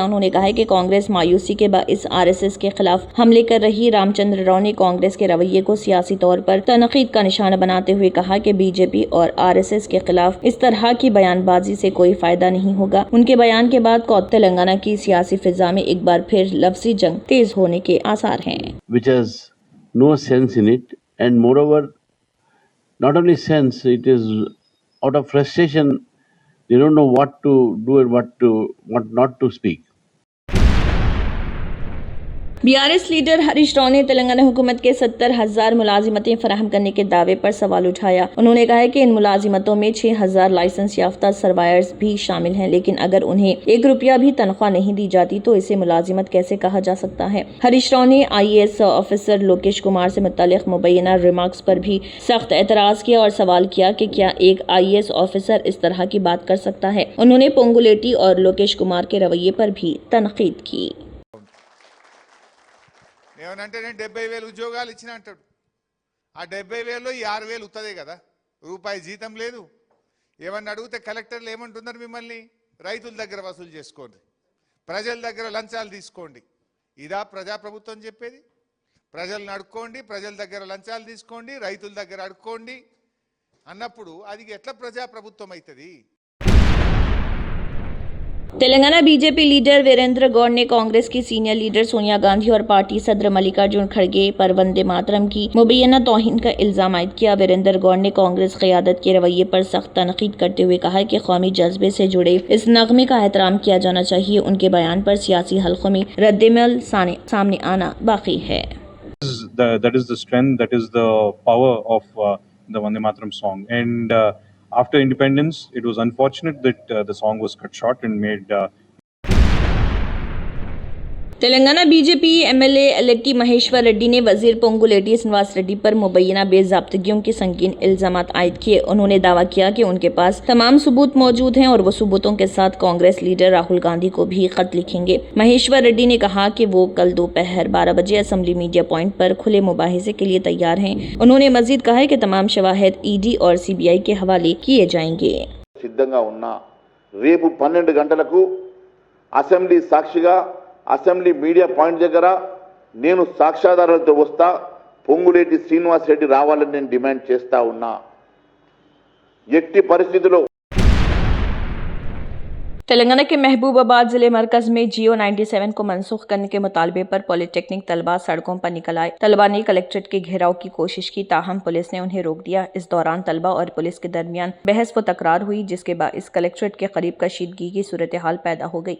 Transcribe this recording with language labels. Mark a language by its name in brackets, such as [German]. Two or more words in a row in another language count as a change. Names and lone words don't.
[Urdu] اُنہوں نے کہا ہے کہ کانگریس مایوسی کے باعث آر ایس ایس کے خلاف حملے کر رہی. رام چندر راؤ نے کانگریس کے رویے کو سیاسی طور پر تنقید کا نشانہ بناتے ہوئے کہا کہ بی جے پی اور آر ایس ایس کے خلاف اس طرح کی بیان بازی سے کوئی فائدہ نہیں ہوگا. ان کے بیان کے بعد تلنگانہ کی سیاسی فضا میں ایک بار پھر لفظی جنگ تیز ہونے کے آثار ہیں. [English] Which has no sense in it, and moreover, not only sense, it is out of frustration, they don't know what to do and what not to speak. [Urdu] بی آر ایس لیڈر ہریش راؤ نے تلنگانہ حکومت کے 70,000 ملازمتیں فراہم کرنے کے دعوے پر سوال اٹھایا. انہوں نے کہا کہ ان ملازمتوں میں 6,000 لائسنس یافتہ سرویئرز بھی شامل ہیں، لیکن اگر انہیں 1 روپیہ بھی تنخواہ نہیں دی جاتی تو اسے ملازمت کیسے کہا جا سکتا ہے. ہریش راؤ نے IAS آفیسر لوکیش کمار سے متعلق مبینہ ریمارکس پر بھی سخت اعتراض کیا اور سوال کیا کہ کیا ایک IAS آفیسر اس طرح کی بات کر سکتا ہے. انہوں نے پونگولیٹی اور لوکیش کمار کے رویے پر بھی تنقید کی. [Telugu] ఏమనంటే నేను 70,000 ఉద్యోగాలు ఇచ్చిన అంటాడు। ఆ 70,000లో 6,000 ఉత్తదే కదా, రూపాయి జీతం లేదు। ఏమన్నా అడిగితే కలెక్టర్లు ఏమంటున్నారు, మిమ్మల్ని రైతుల దగ్గర వసూలు చేసుకోండి, ప్రజల దగ్గర లంచాలు తీసుకోండి। ఇదా ప్రజాప్రభుత్వం చెప్పేది? ప్రజలను అడుక్కోండి, ప్రజల దగ్గర లంచాలు తీసుకోండి, రైతుల దగ్గర అడుక్కోండి అన్నప్పుడు అది ఎట్లా ప్రజాప్రభుత్వం అవుతుంది? [Urdu] تلنگانہ بی جے پی لیڈر ویریندر گوڑ نے کانگریس کی سینئر لیڈر سونیا گاندھی اور پارٹی صدر ملکارجن کھڑگے پر وندے ماترم کی مبینہ توہین کا الزام عائد کیا. ویریندر گوڑ نے کانگریس قیادت کے رویے پر سخت تنقید کرتے ہوئے کہا کہ قومی جذبے سے جڑے اس نغمے کا احترام کیا جانا چاہیے. ان کے بیان پر سیاسی حلقوں میں ردعمل سامنے آنا باقی ہے. [English] That is the strength, that is the power of the Vande Mataram song. And after independence, it was unfortunate that the song was cut short and made [Urdu] تلنگانہ بی جے پی MLA الیٹی مہیشور ریڈی نے وزیر پونگولیٹی سرینواس ریڈی پر مبینہ بے ضابطگیوں کے سنگین الزامات عائد کیے. انہوں نے دعویٰ کیا کہ ان کے پاس تمام ثبوت موجود ہیں اور وہ ثبوتوں کے ساتھ کانگریس لیڈر راہل گاندھی کو بھی خط لکھیں گے. مہیشور ریڈی نے کہا کہ وہ کل دوپہر 12 بجے [English] assembly media point [Urdu] پر کھلے مباحثے کے لیے تیار ہیں. انہوں نے مزید کہا کہ تمام شواہد ED اور CBI کے حوالے کیے جائیں گے. [Telugu] సిద్ధంగా ఉన్నా రేపు 12 గంటలకు అసెంబ్లీ సాక్షిగా [English] assembly media point [Telugu] దగ్గర నేను సాక్ష్యాధారాలతో వస్తా, పొంగులేటి శ్రీనివాస్ రెడ్డి రావాలని నేను డిమాండ్ చేస్తా ఉన్నా। ఎట్టి పరిస్థితుల్లో [Urdu] تلنگانہ کے محبوب آباد ضلع مرکز میں جی او 97 کو منسوخ کرنے کے مطالبے پر پولی ٹیکنک طلبہ سڑکوں پر نکل آئے. طلبہ نے کلکٹریٹ کے گھیراؤ کی کوشش کی، تاہم پولیس نے انہیں روک دیا. اس دوران طلبہ اور پولیس کے درمیان بحث و تکرار ہوئی، جس کے باعث کلکٹریٹ کے قریب کشیدگی کی صورتحال پیدا ہو گئی.